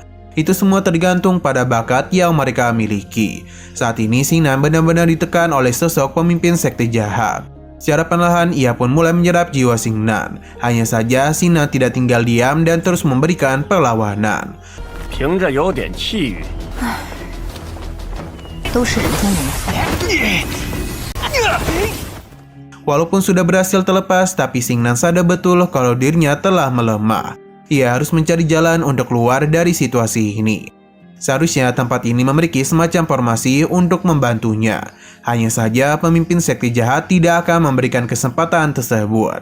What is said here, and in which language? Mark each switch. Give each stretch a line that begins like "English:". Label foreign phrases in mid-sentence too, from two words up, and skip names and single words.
Indonesian: Itu semua tergantung pada bakat yang mereka miliki. Saat ini Xingnan benar-benar ditekan oleh sosok pemimpin sekte jahat. Secara perlahan ia pun mulai menyerap jiwa Xingnan. Hanya saja Xingnan tidak tinggal diam dan terus memberikan perlawanan.
Chinese: 凭着有点气运，都都是人中龙凤。
Indonesian: Walaupun sudah berhasil terlepas, tapi Xingnan sadar betul kalau dirinya telah melemah. Ia harus mencari jalan untuk keluar dari situasi ini. Seharusnya tempat ini memiliki semacam formasi untuk membantunya. Hanya saja pemimpin sekte jahat tidak akan memberikan kesempatan tersebut.